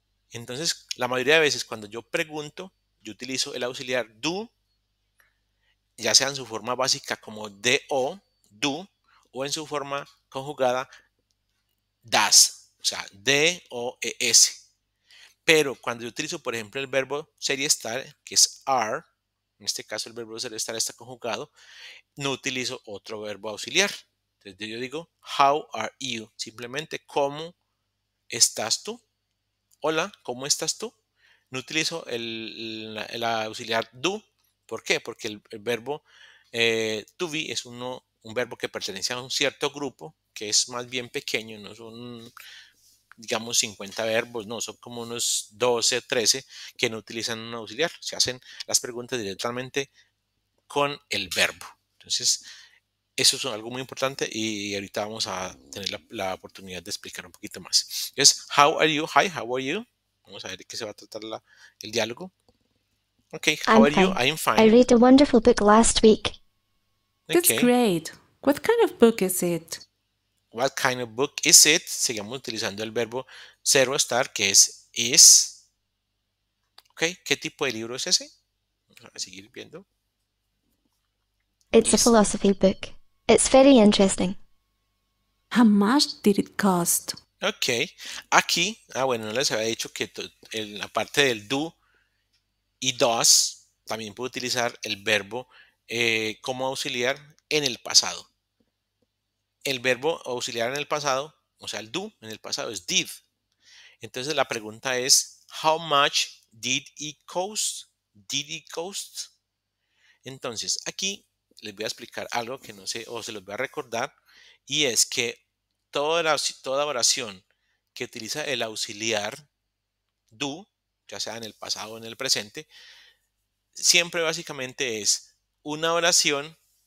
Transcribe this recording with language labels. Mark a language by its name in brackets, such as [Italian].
[Spanish] Entonces, la mayoría de veces cuando yo pregunto, yo utilizo el auxiliar do, ya sea en su forma básica como do, o en su forma conjugada das, o sea, D-O-E-S. Pero cuando yo utilizo, por ejemplo, el verbo ser y estar, que es are, en este caso el verbo ser y estar está conjugado, no utilizo otro verbo auxiliar. [English] Entonces yo digo, how are you? [Spanish] Simplemente, ¿cómo estás tú? Hola, ¿cómo estás tú? No utilizo el auxiliar do. ¿Por qué? Porque el verbo to be es un verbo que pertenece a un cierto grupo, que es más bien pequeño, no son, digamos, 50 verbos, no, son como unos 12, 13 que no utilizan un auxiliar. Se hacen las preguntas directamente con el verbo. Entonces, eso es algo muy importante y ahorita vamos a tener la oportunidad de explicar un poquito más. Entonces, [English] how are you? Hi, how are you? [Spanish] Vamos a ver de qué se va a tratar el diálogo. [English] Okay, how are you? I'm fine. I read a wonderful book last week. That's Okay. great. What kind of book is it? What kind of book is it? [Spanish] Seguimos utilizando el verbo ser o estar, que es is. Okay, ¿qué tipo de libro es ese? Vamos a seguir viendo. [English] It's a philosophy book. It's very interesting. How much did it cost? [Spanish] Ok, aquí, bueno, no les había dicho que en la parte del do y does también puedo utilizar el verbo como auxiliar en el pasado. El verbo auxiliar en el pasado o sea, el do en el pasado es did. Entonces la pregunta es, [English] how much did it cost? Did it cost? [Spanish] Entonces, aquí les voy a explicar algo que no sé, o se los voy a recordar, y es que toda oración que utiliza el auxiliar do, ya sea en el pasado o en el presente, siempre básicamente es una oración